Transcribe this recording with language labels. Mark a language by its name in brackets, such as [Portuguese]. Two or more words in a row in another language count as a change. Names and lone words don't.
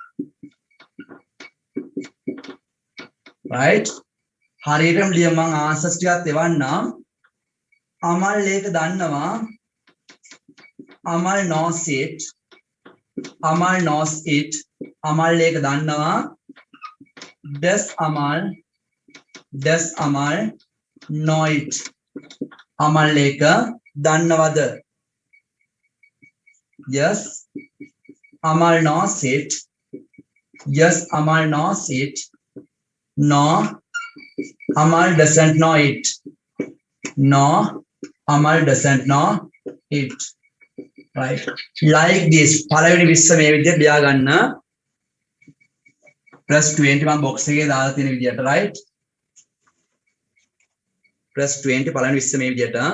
[Sinhala] right හරියටම ලිය මම ආන්සර්ස් ටිකක් එවන්නම් අමල් ඒක දන්නවා අමල් [English] knows it [Sinhala] අමල් [English] knows it [Sinhala] අමල් ඒක දන්නවා does [English] අමල් know it අමල් [Sinhala] ඒක දන්නවද [English] yes අමල් knows it yes අමල් knows it no Amal doesn't know it. No, Amal doesn't know it. Right. Like this. [Sinhala] පළවෙනි 20 මේ විදිහට ලියා ගන්න. plus 20 මම box එකේ දාලා තියෙන විදිහට right. plus 20 පළවෙනි 20 මේ විදිහට.